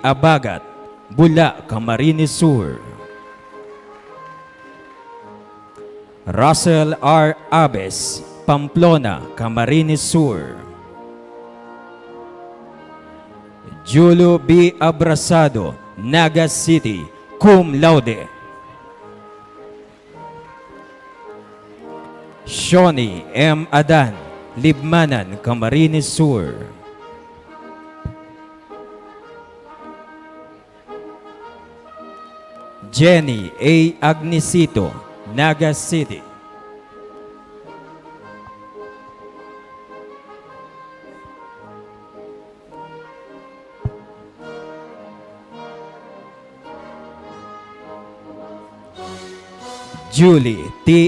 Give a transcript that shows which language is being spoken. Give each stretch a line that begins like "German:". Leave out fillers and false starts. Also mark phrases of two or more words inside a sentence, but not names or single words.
English: Abagat, Bula, Camarines Sur. Russell R. Abes, Pamplona, Camarines Sur. Julio B. Abrasado, Naga City,
Latin: cum laude.
English: Shoni M. Adan, Libmanan, Camarines Sur. Jenny A. Agnesito, Naga City. Julie T.